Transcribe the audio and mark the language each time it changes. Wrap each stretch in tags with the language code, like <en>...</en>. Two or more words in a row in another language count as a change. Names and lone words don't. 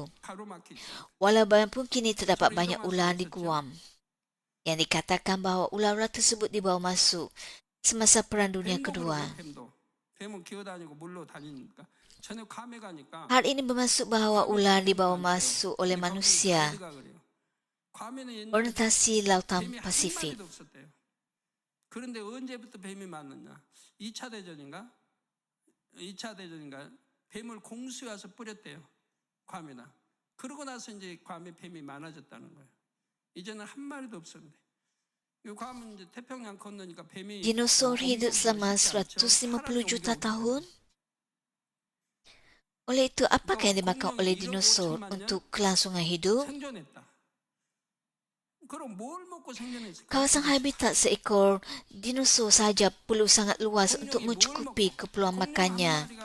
<ms>Walaupun kini terdapat banyak ular di Guam, yang dikatakan bahawa ular-ular tersebut dibawa masuk semasa Perang Dunia Kedua. Hal ini bermaksud bahawa ular dibawa masuk oleh manusia. Orientasi Lautan Pasifik.</ms> <ko>그런데 언제부터 뱀이 많았냐? 2차 대전인가? 뱀을 공수해 와서 뿌렸대요. 괌에다. 그러고 나서 이제 괌에 뱀이 많아졌다는 거예요. 이제는 한 마리도 없었는데. 괌은 이제 태평양 건너니까 뱀이</ko> <ms>Dinosaur hidup selama 150 juta tahun. Oleh itu, apakah yang dimakan oleh dinosaur untuk kelangsungan hidup? Kawasan habitat seekor dinosaur sahaja perlu sangat luas untuk mencukupi keperluan makannya.</ms>